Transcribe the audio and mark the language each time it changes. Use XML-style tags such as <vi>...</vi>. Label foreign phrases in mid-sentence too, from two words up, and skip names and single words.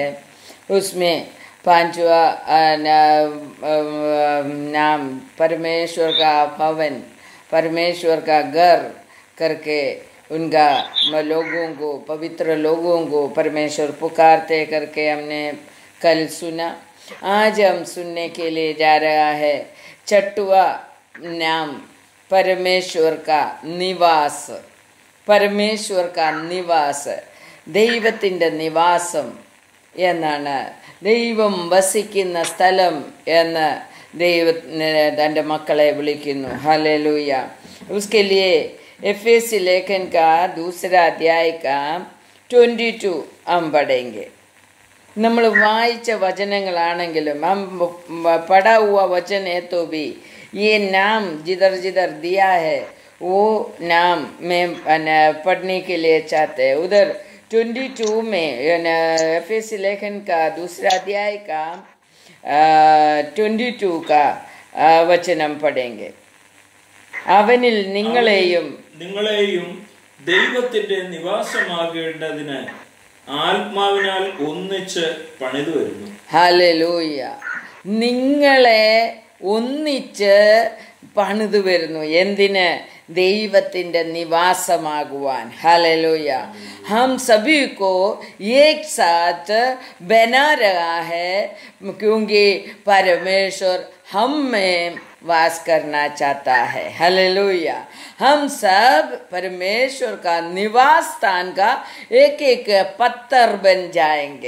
<hi>उसमें 5वां नाम परमेश्वर का भवन, परमेश्वर का घर करके उनका लोगों को, पवित्र लोगों को परमेश्वर पुकारते करके हमने कल सुना। आज हम सुनने के लिए जा रहा है 6वां नाम परमेश्वर का निवास। परमेश्वर का निवास,</hi> <ml>ദൈവത്തിൻ്റെ നിവാസം എന്നാണ്, ദൈവം വസിക്കുന്ന സ്ഥലം എന്ന് തൻ്റെ മക്കളെ വിളിക്കുന്നു। ഹല്ലേലൂയ।</ml> <hi>उसके लिए एफेसी लेखन का 2 अध्याय का 22 हम पढ़ेंगे।</hi> <ml>നമ്മൾ വായിച്ച വചനങ്ങളാണെങ്കിലും</ml> <hi>हम पढ़ा हुआ वचन है तो भी ये नाम जिधर जिधर दिया है वो नाम में पढ़ने के लिए चाहते हैं। उधर 22 में एफेसी लेखन का 2 अध्याय का 22 का वचन हम पढ़ेंगे।</hi> <ml>അവനിൽ നിങ്ങളെയും ദൈവത്തിന്റെ നിവാസമാകേണ്ടതിന് ആത്മാവിനാൽ ഒന്നിച്ച് പണിതു വരുന്നു। ഹല്ലേലൂയ। നിങ്ങളെ ഒന്നിച്ച് പണിതു വരുന്നു। എന്തിന്? ദൈവത്തിൻ്റെ നിവാസമാകുവാൻ। हालेलुया।</ml> <hi>हम सभी को एक साथ बना रहा है क्योंकि परमेश्वर हम में वास करना चाहता है। हालेलुया। हम सब परमेश्वर का निवास स्थान का एक एक पत्थर बन जाएंगे।</hi>